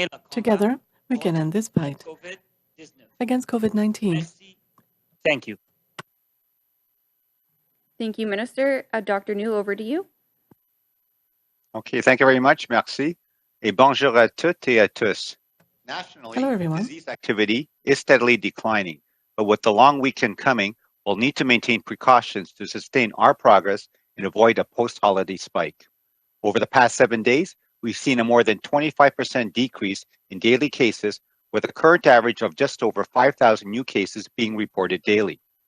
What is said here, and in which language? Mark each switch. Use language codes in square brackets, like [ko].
[en] Together, we can end this fight against COVID-19. Thank you. Thank you, Minister. Dr. New, over to you. Okay, thank you very much. [fr] Merci. Et bonjour à toutes et à tous. [en] Nationally, Hello, everyone. disease activity is steadily declining, but with the long weekend coming, we'll need to maintain precautions to sustain our progress and avoid a post-holiday spike. Over the past 7 days, we've seen a more than 25% decrease in daily cases, with a current average of just over 5,000 new cases being reported daily.